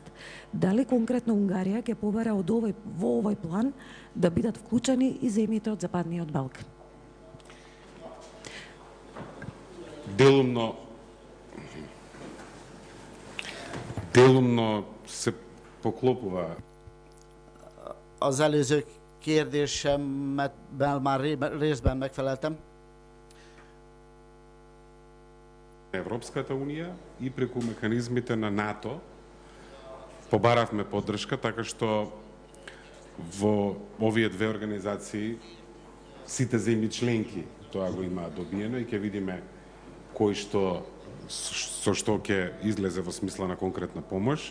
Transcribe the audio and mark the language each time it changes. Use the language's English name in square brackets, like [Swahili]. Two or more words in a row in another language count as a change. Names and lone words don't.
[Macedonian] Дали конкретно Унгарија ќе побара во овој план да бидат вклучени и земјите од Западниот Балкан? Делумно се поклопува. [Hungarian] Az előző kérdésemet már részben megfeleltem. [Macedonian] Европската унија и преку механизмите на НАТО побаравме поддршка, така што во овие две организации сите земји членки тоа го имаат добиено и ќе видиме кој со што ќе излезе во смисла на конкретна помош.